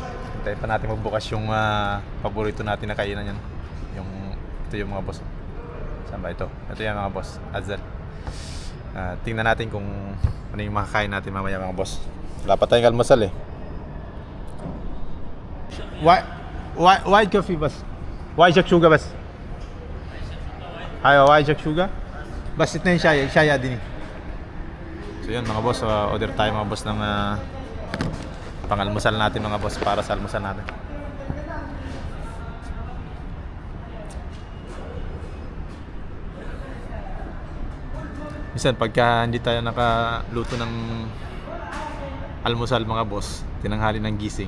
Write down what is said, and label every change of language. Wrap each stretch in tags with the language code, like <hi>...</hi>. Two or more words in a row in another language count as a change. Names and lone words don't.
<tl>Hintayin pa natin magbukas yung paborito natin na kainan yan. Ito yung mga boss. Saan ba ito? Ito yan mga boss, Azal. Tingnan natin kung ano yung makakain natin mamaya mga boss. Wala pa tayong almusal eh.</tl> <en>White coffee</en> <hi>बस</hi> <en>white shakshuga</en> <hi>बस हाय</hi> <en>white shakshuga</en> <hi>बस इतना ही चाय आदि नहीं.</hi> <tl>So yun mga boss, order tayo mga boss ng pangalmusal natin mga boss para sa almusal natin. Minsan pagka hindi tayo nakaluto ng almusal mga boss, tinanghali ng gising.</tl>